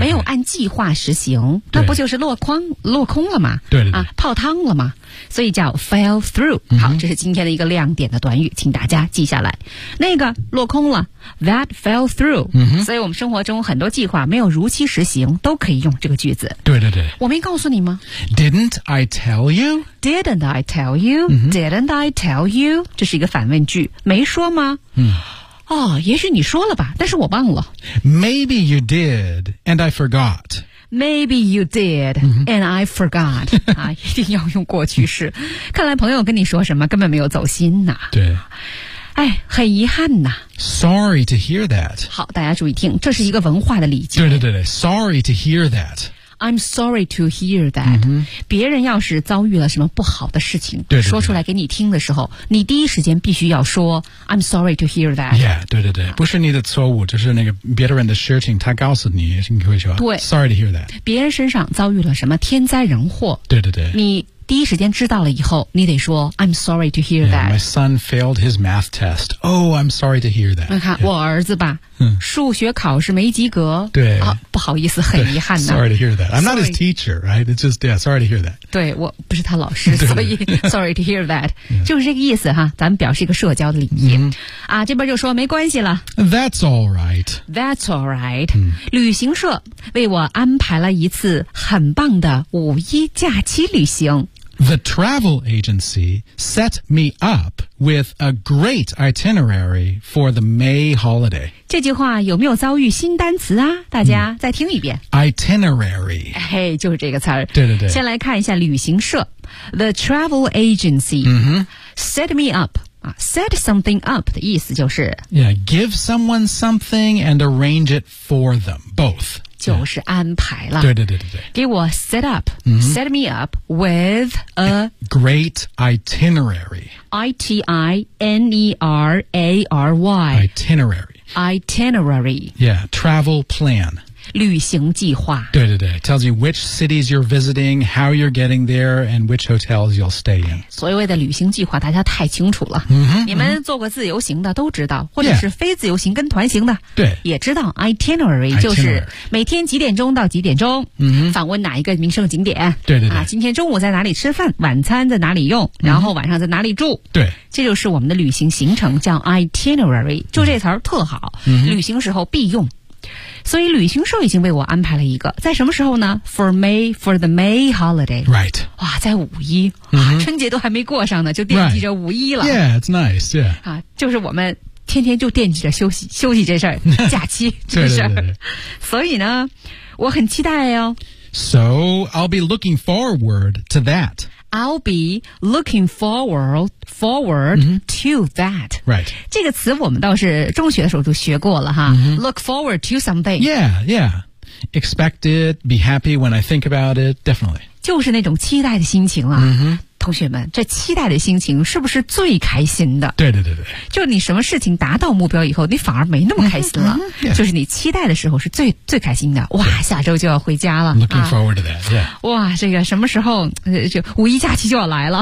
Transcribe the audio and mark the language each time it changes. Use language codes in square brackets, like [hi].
[zh] 没有按计划实行，那不就是落空了吗？对对对，泡汤了吗？所以叫 fell through. 好，这是今天的一个亮点的短语，请大家记下来。那个落空了 ，that fell through. 所以我们生活中很多计划没有如期实行，都可以用这个句子。对对对，我没告诉你吗 [en] ？Didn't I tell you？ Didn't I tell you?、Didn't I tell you? [zh] 这是一个反问句，没说吗？哦，也许你说了吧，但是我忘了。 [en] Maybe you did, and I forgot. Maybe you did, and I forgot. [zh] 啊，一定要用过去式。看来朋友跟你说什么根本没有走心呐。对。哎，很遗憾呐。 [en] Sorry to hear that. [zh] 好，大家注意听，这是一个文化的礼节。对对对对 [en] ，Sorry to hear that. I'm sorry to hear that.、 [zh] 别人要是遭遇了什么不好的事情，对对对，说出来给你听的时候，你第一时间必须要说 [en] I'm sorry to hear that. [zh] Yeah, 对对对，不是你的错误，就是那个别人的事情，他告诉你，你会说对 [en] ，Sorry to hear that. [zh] 别人身上遭遇了什么天灾人祸，对对对，你第一时间知道了以后，你得说 [en] I'm sorry to hear that. Yeah, my son failed his math test. Oh, I'm sorry to hear that. [zh] 看、我儿子吧，数学考试没及格。对、啊、不好意思，很遗憾的。 [en] Sorry to hear that. I'm not his teacher, right? It's just, yeah, sorry to hear that. [zh] 对，我不是他老师，所以 [en] sorry to hear that. [zh] 就是这个意思哈，咱们表示一个社交的礼仪。啊，这边就说没关系了。 [en] That's all right. That's all right. [zh] 旅行社为我安排了一次很棒的五一假期旅行。 [en] The travel agency set me up with a great itinerary for the May holiday. [zh] 这句话有没有遭遇新单词啊？大家再听一遍。 [en] Itinerary. [zh] 嘿、hey, 就是这个词儿。对对对。先来看一下旅行社。 [en] The travel agency、 mm-hmm. set me up. Set something up [zh] 的意思就是 [en] Yeah, give someone something and arrange it for them, both. [zh] 就是安排了。对对对对对。给我 [en] set up,、mm-hmm. set me up with a great itinerary. I-T-I-N-E-R-A-R-Y. Itinerary. Itinerary. Yeah, travel plan. [zh] 旅行计划。对对对 [en] ，tells you which cities you're visiting, how you're getting there, and which hotels you'll stay in. [zh] 所谓的旅行计划，大家太清楚了。嗯、你们做过自由行的都知道，或者是非自由行跟团行的，对、yeah. ，也知道 itinerary 就是每天几点钟到几点钟，嗯，访问哪一个名胜景点，对对对，啊，今天中午在哪里吃饭，晚餐在哪里用，然后晚上在哪里住，对、嗯，这就是我们的旅行行程，叫 itinerary， 就这词儿特好、嗯，旅行时候必用。所以旅行社已经为我安排了一个，在什么时候呢 ？ [en] For the May holiday. Right. [zh] 哇，在五一、 mm-hmm. 啊，春节都还没过上呢，就惦记着五一了。 [en] Right. Yeah, it's nice. Yeah. [zh] 啊，就是我们天天就惦记着休息这事儿，假期这事儿。所以呢，我很期待哦。 [en] So I'll be looking forward to that. I'll be looking forward、mm-hmm. to that. Right. [zh] 这个词我们倒是中学的时候就学过了哈、 mm-hmm. [en] Look forward to something. Yeah, yeah. Expect it, be happy when I think about it, definitely. [zh] 就是那种期待的心情了、 mm-hmm. 同学们，这期待的心情是不是最开心的？对对对对，就你什么事情达到目标以后，你反而没那么开心了。 [en] Mm-hmm. Yeah. [zh] 就是你期待的时候是最开心的。哇，下周就要回家了。 [en] Looking forward to that. Yeah. [zh] 哇，这个什么时候就五一假期就要来了？